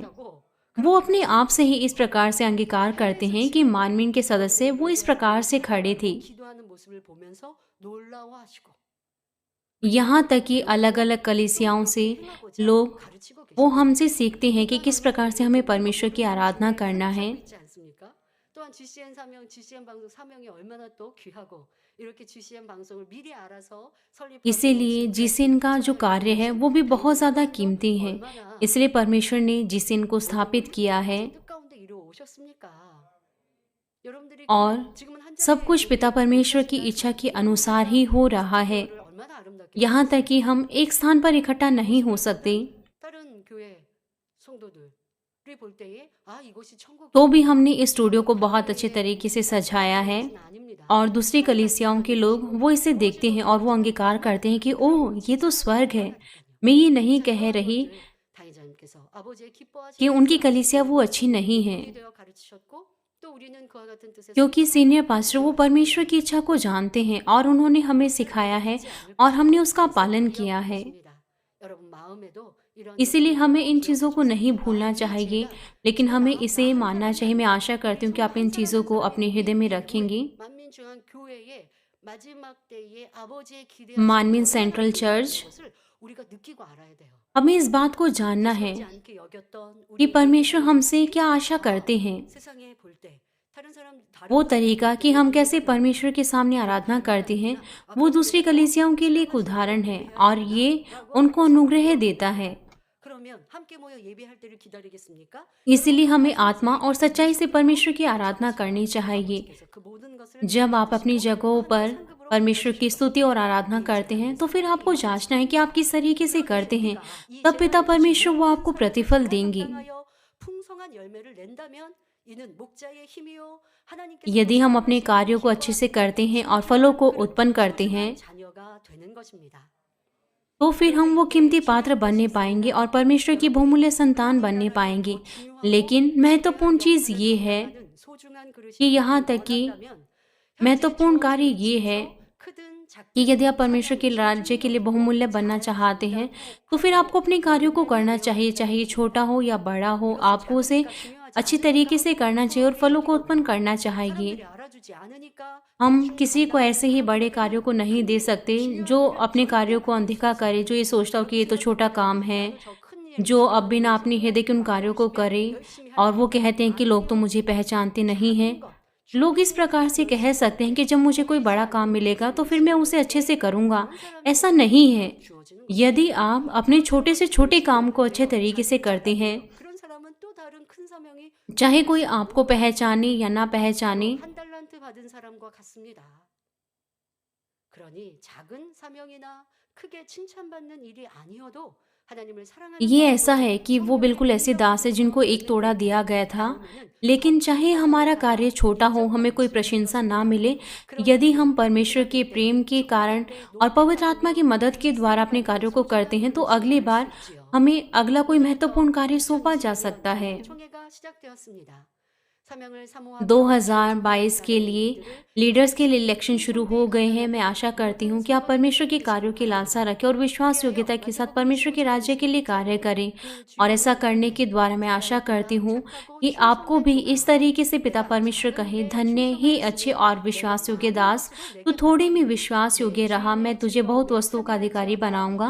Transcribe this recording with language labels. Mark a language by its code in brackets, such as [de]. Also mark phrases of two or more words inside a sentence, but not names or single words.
[hi] वो अपने आप से ही इस प्रकार से अंगीकार करते हैं कि मानवीन के सदस्य वो इस प्रकार से खड़े थे। यहाँ तक कि अलग अलग कलीसियाओं से लोग वो हमसे सीखते हैं कि किस प्रकार से हमें परमेश्वर की आराधना करना है। [ko] 또한 GCN 사명, GCN 방송 사명이 얼마나 또 귀하고 이렇게 GCN 방송을 मि리 알아서 설립하고 [hi] इसीलिए जिसिन का जो कार्य है वो भी बहुत ज़्यादा कीमती है। इसलिए परमेश्वर ने जिसिन को स्थापित किया है [ko] 뜻 가운데 이루어오셨습니까? 여러분들이 [hi] और [ko] 지금은 한 [hi] सब कुछ पिता परमेश्वर की इच्छा के अनुसार ही हो रहा है। [ko] 얼마나 아름답게 [hi] यहाँ तक कि हम एक स्थान पर इकट्ठा नहीं हो सकते, [ko] 다른 교회 성도들이 볼 때에 아 이곳이 천국 [hi] तो भी हमने इस स्टूडियो को बहुत अच्छे तरीके से सजाया है [ko] 아닙니다. [hi] और दूसरी कलीसियाओं के लोग वो इसे देखते हैं और वो अंगीकार करते हैं कि ओह ये तो स्वर्ग है। मैं ये नहीं कह रही [ko] 당회자님께서 아버지의 기뻐하시는 [hi] कि उनकी कलीसिया वो अच्छी नहीं है, [ko] 되어 가르치셨고 또 우리는 그와 같은 뜻에 [hi] क्योंकि [en] senior pastor [hi] वो परमेश्वर की इच्छा को जानते हैं और उन्होंने हमें सिखाया है और हमने उसका पालन किया है। [ko] 여러분 마음에도 이런 [hi] इसीलिए हमें इन चीज़ों को नहीं भूलना चाहिए, लेकिन हमें इसे मानना चाहिए। मैं आशा करती हूँ कि आप इन चीज़ों को अपने हृदय में रखेंगे। [ko] 만민중앙 교회의 마지막 때에 아버지의 [hi] मानमिन [ko] 기대하시는 [hi] सेंट्रल चर्च, [ko] 것을 우리가 느끼고 알아야 돼요. [hi] हमें इस बात को जानना है [ko] 하지 않게 여겼던 [hi] कि [ko] 우리 [hi] परमेश्वर हमसे क्या आशा करते हैं। [ko] 세상에 볼 때 다른 사람 다른 [hi] वो तरीका कि हम कैसे परमेश्वर के सामने आराधना करते हैं, वो दूसरी कलीसियाओं के लिए एक उदाहरण है और ये उनको अनुग्रह देता है। [ko] 그러면 함께 모여 예배할 때를 기다리겠습니까? [hi] इसीलिए हमें आत्मा और सच्चाई से परमेश्वर की आराधना करनी चाहिए। [ko] 그래서 그 모든 것을 [hi] जब आप अपनी जगहों पर परमेश्वर की स्तुति और आराधना करते हैं तो फिर आपको जांचना है कि आप किस तरीके से करते हैं, तब पिता परमेश्वर वो आपको प्रतिफल देंगे। [ko] 감당하여 풍성한 열매를 낸다면 이는 목자의 힘이요 하나님께서 [hi] यदि हम अपने कार्यों को अच्छे से करते हैं और फलों को उत्पन्न करते हैं, [ko] 자녀가 되는 것입니다. [hi] तो फिर हम वो कीमती पात्र बनने पाएंगे और परमेश्वर की बहुमूल्य संतान बनने पाएंगे। लेकिन महत्वपूर्ण चीज़ ये है [ko] 소중한 그릇이 [hi] कि यहाँ तक कि महत्वपूर्ण कार्य ये है [ko] 크든 작든 [hi] कि यदि आप परमेश्वर के राज्य के लिए बहुमूल्य बनना चाहते हैं तो फिर आपको अपने कार्यों को करना चाहिए, चाहे ये छोटा हो या बड़ा हो। आपको उसे अच्छी तरीके से करना चाहिए और फलों को उत्पन्न करना चाहिए। [ko] 사람들이 알아주지 않으니까 [hi] हम किसी को ऐसे ही बड़े कार्यों को नहीं दे सकते जो अपने कार्यों को अनदेखा करे, जो ये सोचता हो कि ये तो छोटा काम है, [ko] 저 큰 일 [hi] जो अब बिना अपने हृदय के उन कार्यों को करे और वो कहते हैं कि लोग तो मुझे पहचानते नहीं हैं। लोग इस प्रकार से कह सकते हैं कि जब मुझे कोई बड़ा काम मिलेगा तो फिर मैं उसे अच्छे से करूँगा। ऐसा नहीं है। [ko] 주어지는 [hi] यदि आप अपने छोटे से छोटे काम को अच्छे तरीके से करते हैं, [ko] 그런 사람은 또 다른 큰 사명이 [hi] चाहे कोई आपको पहचाने या ना पहचाने, [ko] 한 달란트 받은 사람과 같습니다. 그러니 작은 사명이나 크게 칭찬받는 일이 아니어도 하나님을 사랑하는 [hi] ये ऐसा है कि वो बिल्कुल ऐसे दास है जिनको एक तोड़ा दिया गया था। लेकिन चाहे हमारा कार्य छोटा हो, हमें कोई प्रशंसा ना मिले, यदि हम परमेश्वर के प्रेम के कारण और पवित्र आत्मा की मदद के द्वारा अपने कार्यों को करते हैं तो अगली बार हमें अगला कोई महत्वपूर्ण कार्य सौंपा जा सकता है। [ko] 총회가 시작되었습니다. 사명을 사모하고 [hi] 2022 के लिए लीडर्स के लिए इलेक्शन शुरू हो गए हैं। मैं आशा करती हूँ कि आप परमेश्वर के कार्यों की लालसा रखें और विश्वास योग्यता के साथ परमेश्वर के राज्य के लिए कार्य करें। और ऐसा करने के द्वारा मैं आशा करती हूँ कि आपको भी इस तरीके से पिता परमेश्वर कहे, धन्य ही अच्छे और विश्वास योग्य दास, तू थोड़े में विश्वास योग्य रहा, मैं तुझे बहुत वस्तुओं का अधिकारी बनाऊंगा।